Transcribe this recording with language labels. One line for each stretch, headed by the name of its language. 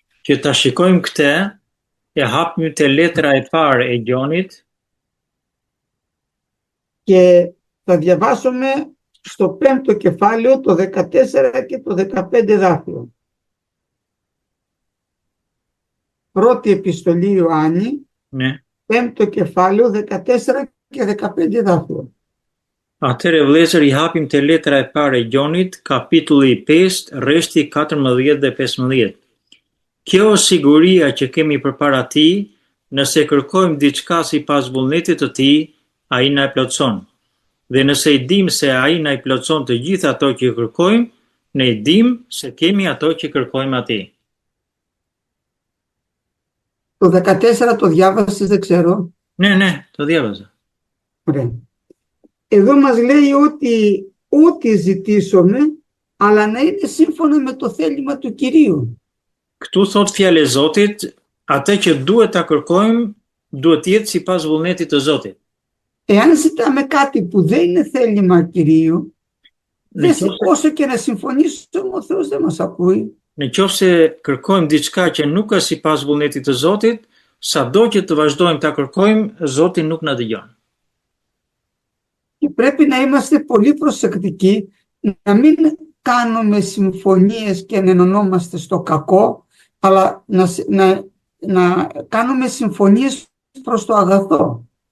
Albanian: Që ta shikojmë këtë, e hapim te letra e parë e Gjonit
Greek: και θα διαβάσουμε στο 5ο κεφάλαιο το 14 και το 15 εδάφιο. Πρώτη επιστολή Ιωάννη, ne. 5ο κεφάλαιο 14 και 15 εδάφιο.
Albanian: Atëherë vëllezër i hapim te letra e parë e Gjonit, kapitulli 5, rreshti 14 dhe 15. Kjo është siguria që kemi përpara Tij, nëse kërkojmë diçka sipas vullnetit të Tij, Ai na e plotson. Dhe nëse i dimë se Ai na i plotson të gjitha ato që kërkojmë, ne i dimë se kemi ato që kërkojmë Atij.
Greek: Το 14 το διάβασες, δεν ξέρω. Ναι, το διάβαζα. Ωραία. Εδώ μας λέει ότι ό,τι ζητήσουμε, αλλά να είναι σύμφωνα με το θέλημα του Κυρίου.
Albanian: Këtu thot fjala e Zotit, atë që duhet ta kërkojmë, duhet të jetë sipas vullnetit të Zotit.
Greek: Εάν ζητάμε κάτι που δεν είναι θέλημα Κυρίου, όσο και να συμφωνήσουμε, ο Θεός δεν μας ακούει.
Albanian: Nëse kërkojmë diçka që nuk është sipas vullnetit të Zotit, sado që të vazhdojmë ta kërkojmë, Zoti nuk na dëgjon.
Greek: Και πρέπει να είμαστε πολύ προσεκτικοί, να μην κάνουμε συμφωνίες και να ενωνόμαστε στο κακό, αλλά να κάνουμε συμφωνίες προς το αγαθό.